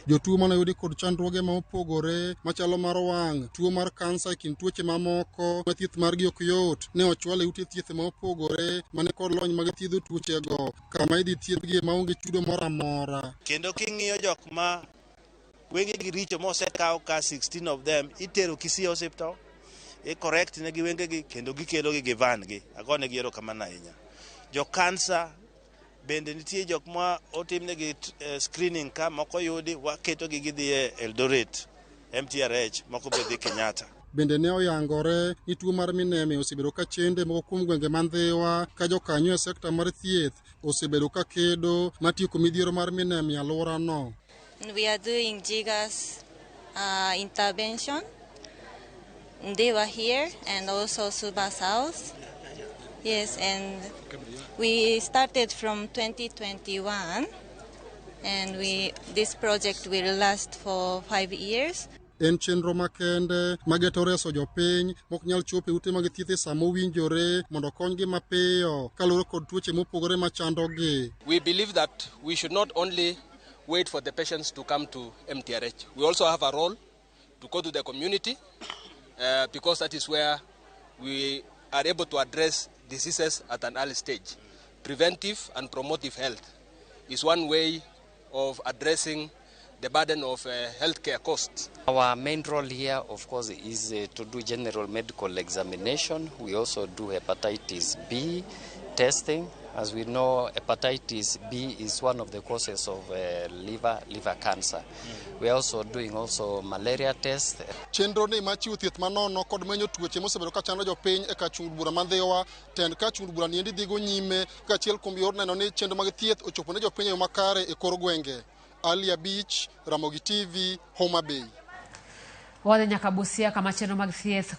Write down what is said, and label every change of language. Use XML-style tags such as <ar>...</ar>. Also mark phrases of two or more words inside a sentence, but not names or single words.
<luo>Jotuo mane yudi kod chandruoge ma opogore machalo mar wang', tuo mar kansa, kind tuoche mamoko ma thieth margi ok yot ne ochwal e ute thieth ma opogore mane kod lony mag thiedho tuochego kama idhi thiedhgi maonge chudo moro amora. Kendo king'iyo jok ma wengegi richo mosekaw ka 16</luo> <en>of them</en> <luo>itero Kisii hospital correct ne gi wengegi kendo gikelogi gi van gi. Agone gi erokamano ahinya. Jo kansa bende nitie jok ma otimne gi screening ka moko yudi waketo gi gidhi e Eldoret MTRH moko be dhi Kenyatta. Bende ne oyangore ni tuo mar mineme osebedo ka chende moko kuom gwenge man Ndhiwa ka jokanyo e sekta mar thieth osebedo ka kedo matieko midhiero mar mineme e alworano.</luo> <en>We are doing Jiga's intervention Ndhiwa here and also Suba South. Yes, and we started from 2021 and this project will last for 5 years. En chenro makende mageto reso jopiny mok nyal chopo e ute mag thieth e sa mowinjore mondo konygi mapiyo kaluwore kod tuoche mopogore machandogi. We believe that we should not only wait for the patients to come to MTRH. We also have a role to go to the community because that is where we are able to address diseases at an early stage. Preventive and promotive health is one way of addressing the burden of healthcare costs. Our main role here, of course, is to do general medical examination. We also do hepatitis B testing. As we know, hepatitis B is one of the causes of liver cancer. We are also doing malaria tests.</en> <luo>Chenro ni machiwo thieth manono kod menyo tuoche mosebedo ka chando jopiny e ka chung bura man Ndhiwa tend ka chung bura niendi dhigo nyime ka achiel kuom yor neno ni chenro mag thieth ochopo ne jopiny e yo makare e kor gwenge. Ali Abich, Ramogi TV, Oimore. Wadhi nyaka Busia kama chenro mag thieth</luo>